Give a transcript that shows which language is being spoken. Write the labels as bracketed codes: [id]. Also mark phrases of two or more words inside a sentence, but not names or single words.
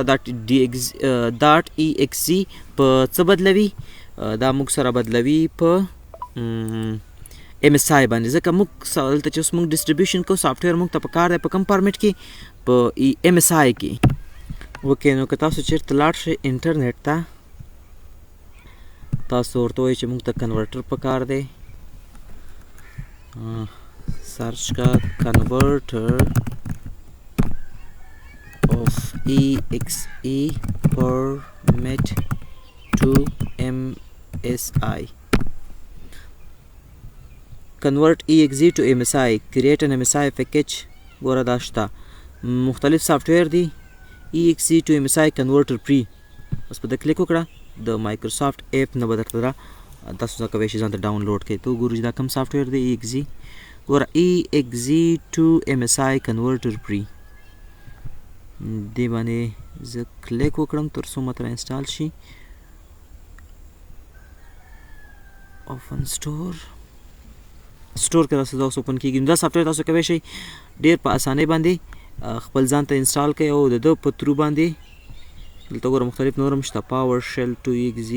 [en] dot EXE [ps] په څه بدلوي دا موږ سره بدلوي په ایم ایس آی باندې ځکه موږ دلته چې اوس موږ ډسټریبیوشن کوو سافټویر موږ ته پکار دی په کم فارمیټ کې په ایم ایس آی کې اوکې نو که تاسو چېرته لاړ شئ انټرنیټ ته تاسو ورته وایئ چې موږ ته کنورټر پکار دی سرچ کا [en] converter of EXE format to MSI. Convert EXE to MSI. Create an MSI package. [ps] ګوره دا شته مختلف سافټویر دي [en] EXE to MSI converter pre [ps] بس په ده کلیک وکړه د مایکروسافټ اپ نه به درته دا تاسو څه کولی شئ ځان ته ډاونلوډ کړئ ته وګورو چې دا کوم سافټویر دی EXE ګوره [en] EXE to MSI converter pre [ps] دې باندې زه کلیک وکړم تر څو ماته انسټال شي [en] open store [ps] کې تاسو دا اوپن کېږي دا سافټویر تاسو کولی شئ ډېر په اسانۍ باندې خپل ځان ته انسټال کړئ او د ده په ترو باندې دلته ګوره مختلف نور هم شته [en] PowerShell to EXE